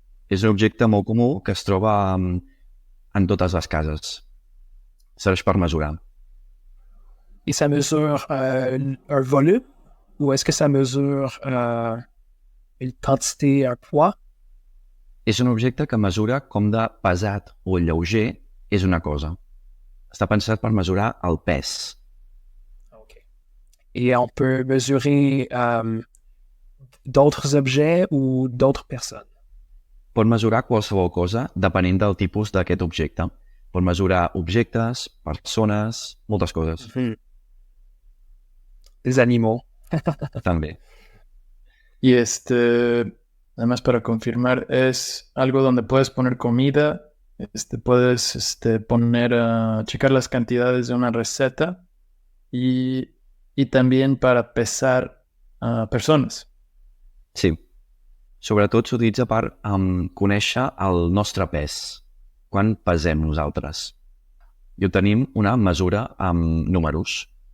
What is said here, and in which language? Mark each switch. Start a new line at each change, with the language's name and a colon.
Catalan: És un objecte molt comú que es troba en totes les cases. serveix per mesurar.
French: Et ça mesure un volume ou est-ce que ça mesure une quantité, un poids?
Catalan: És un objecte que mesura com de pesat o lleuger és una cosa. Està pensat per mesurar el pes. OK.
French: Et on peut mesurer d'autres objets ou d'autres personnes?
Catalan: Pot mesurar qualsevol cosa depenent del tipus d'aquest objecte. Pot mesurar objectes, persones, moltes coses.
French: Des animaux.
Catalan: També.
Spanish: Y además para confirmar, es algo donde puedes poner comida, puedes poner, checar las cantidades de una receta y también para pesar persones.
Catalan: Sí. Sobretot s'utilitza per conèixer el nostre pes. Quan pesem nosaltres. I obtenim una mesura amb números.